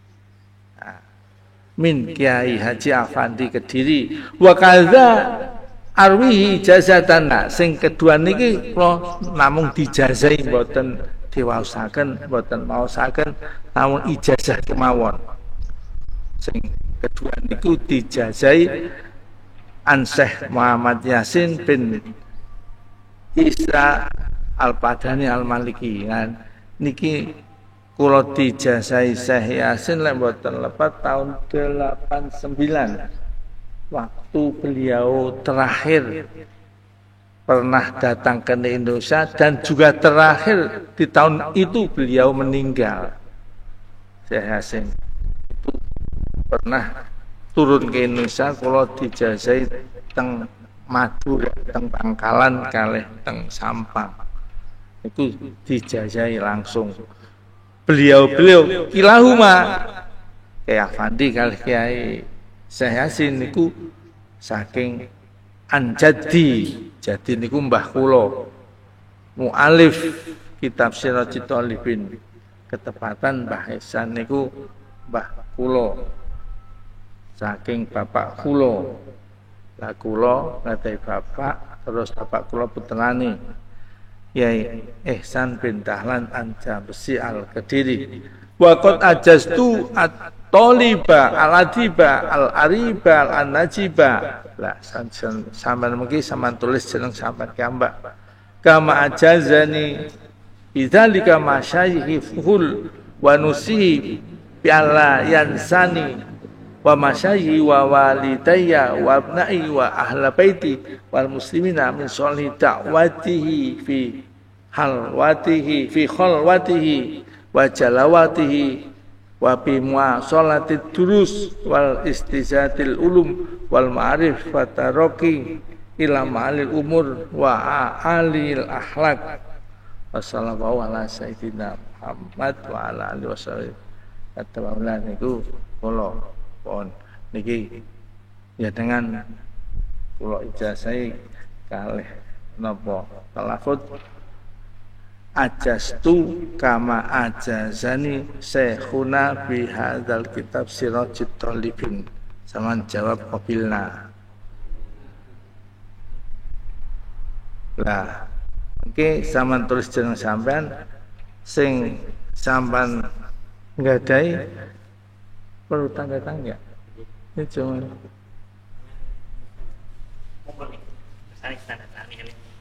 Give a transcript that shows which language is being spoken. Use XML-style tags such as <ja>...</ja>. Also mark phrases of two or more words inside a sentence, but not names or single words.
<ar>Min Kiai Haji Afandi Kediri wa kadza arwihi ijazatan.</ar> <jv>Sing kedua niki kula namung dijazahi mboten diwaosaken mboten maosaken namun ijazah kemawon. Sing kedua niku dijazahi an Syekh Muhammad Yasin bin Isa Al-Padani Al-Maliki. Kan niki kula dijazahi Syekh Yasin lek mboten lepat tahun 89.</jv> <id>Waktu beliau terakhir pernah datang ke Indonesia dan juga terakhir di tahun itu beliau meninggal. Syekh Yasin itu pernah turun ke Indonesia, kalau</id> <jv>dijazahi teng Madura, teng Pangkalan kalih teng Sampang.</jv> <id>Itu dijazahi langsung.</id> <jv>Beliau kilahuma Kiai Afandi kalih Kiai Syekh Yasin niku saking anjadi, jadi niku mbah kula mualif kitab Siratul Talibin. Ketepatan Mbah Ihsan niku mbah kula saking bapak kula. Lah kula ngatai bapak, terus bapak kula putrane Kiai Ihsan bin Dahlan Anjabesi Al-Kediri.</jv> <ar>وقد أجزت الطالب الأديب الأريب النجيب.</ar> <jv>Lah sampean mungkin sampean tulis jeneng sampean kambak.</jv> <ar>كما أجازني بذلك مشايخي فحول و نوصيه ب ألا ينساني و مشايخي و والديّ و أبنائي و أهل بيتي والمسلمين من صالح دعواته في حلوته في خلوته و جلواته و بمواصلة الدروس واستزادة العلوم والمعارف و الترقي إلى معالي الأمور و عالي الأخلاق. والسلام على سيدنا محمد و على آله وسلم.</ar> <jv>Kata Maulana niku kula pon niki ya dengan kula ijazahi kalih napa</jv> <ar>تلفظ أجزت كما أجازني شيخنا بهذا الكتاب</ar> <jv>Siratul Talibin. Saman</jv> <ar>جواب قبلنا.</ar> <jv>Lah oke, saman tulis jeneng sampean sing sampean nggadahi perlu tanda tangan ya.</jv> <id>Ini cuma saya tanda tangan ini.</id>